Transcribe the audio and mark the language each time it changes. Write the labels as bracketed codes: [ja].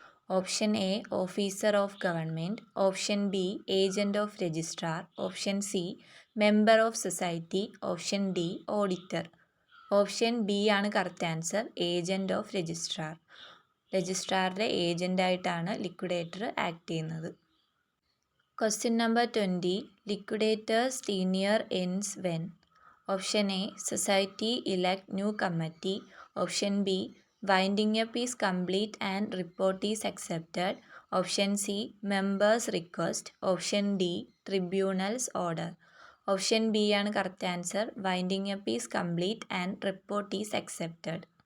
[en] Option A officer of government. Option B agent of registrar. Option C member of society. Option D auditor. Option B ആണ് correct answer. Agent of registrar. [ml] രജിസ്ട്രാറുടെ ഏജൻ്റായിട്ടാണ് liquidator act ചെയ്യുന്നത്. [en] Question number 20. Liquidators tenure ends when. Option A society elect new committee. Option B winding up is complete and report is accepted. Option C members request. Option D tribunal's order. Option B ആണ് correct answer. Winding up is complete and report is accepted.